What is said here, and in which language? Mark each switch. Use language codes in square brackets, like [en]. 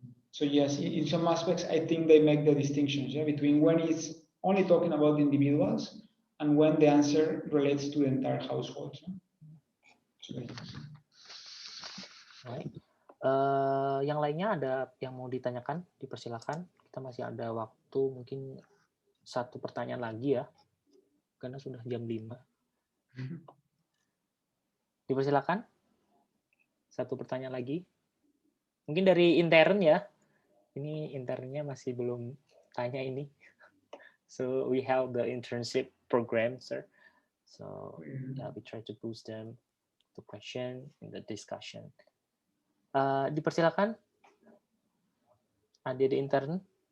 [en] So yes, in some aspects, I think they make the distinctions between when it's only talking about individuals and when the answer relates to the entire household. Right. [id] Yang lainnya ada yang mau ditanyakan, dipersilakan. Kita masih ada waktu mungkin satu pertanyaan lagi ya, karena sudah jam 5. Dipersilakan. Satu pertanyaan lagi. Mungkin dari intern ya. Ini internnya masih belum tanya ini. [en] So we have the internship program, sir. So yeah, we try to boost them to question in the discussion. [id] Dipersilakan. Adik intern.